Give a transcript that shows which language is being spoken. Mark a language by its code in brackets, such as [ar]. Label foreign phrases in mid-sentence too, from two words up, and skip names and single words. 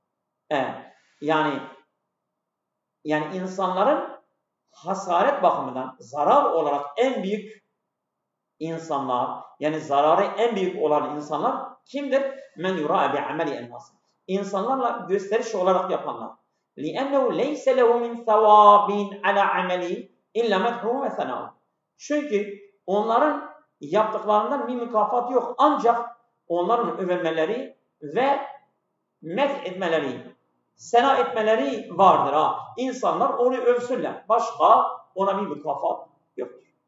[tr] Yani insanların hasaret bakımından zarar olarak en büyük insanlar, yani zararı en büyük olan insanlar kimdir? [ar] من يرائي بعمله الناس. [tr] İnsanlarla gösteriş olarak yapanlar. [ar] لِأَنَّهُ لَيْسَ لَهُ مِنْ ثَوَابٍ عَلَى عَمَلِهِ إِلَّا مَدْحُهُ وَثَنَاهُ. [tr] Çünkü onların yaptıklarından bir mükafat yok. Ancak onların övülmeleri ve medh etmeleri, sena etmeleri vardır. İnsanlar onu övsünler. Başka ona bir mükafat yoktur.